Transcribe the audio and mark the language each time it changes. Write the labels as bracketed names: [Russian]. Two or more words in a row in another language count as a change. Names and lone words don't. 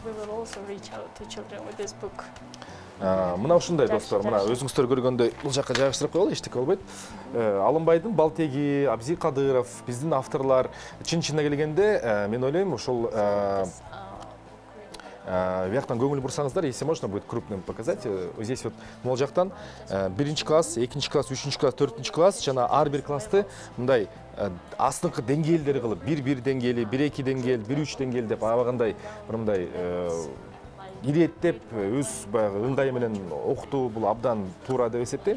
[Kyrgyz] Мына ушундай достор, мына өзүңүздөр көргөндөй бул жакка жайгаштырып коелу, эчтеке болбойт. Алымбайдын Балтеги, Абзи Кадыров, биздин авторлар чын-чынына келгенде мен ойлойм ушул бияктан көңүл бурсаңыздар, [Russian] если можно будет крупным показать. Здесь вот [Kyrgyz] могул жактан 1-чи класс, 2-чи класс, 3-чи класс, 4-чи класс жана ар бир классты мындай астыңкы деңгээлдери кылып, 1-1 деңгээли, 1-2 деңгээл, 1-3 деңгээл деп абагандай бир мындай иреттеп өз баягы ыңгайы менен окутуу бул абдан туура деп эсептейм.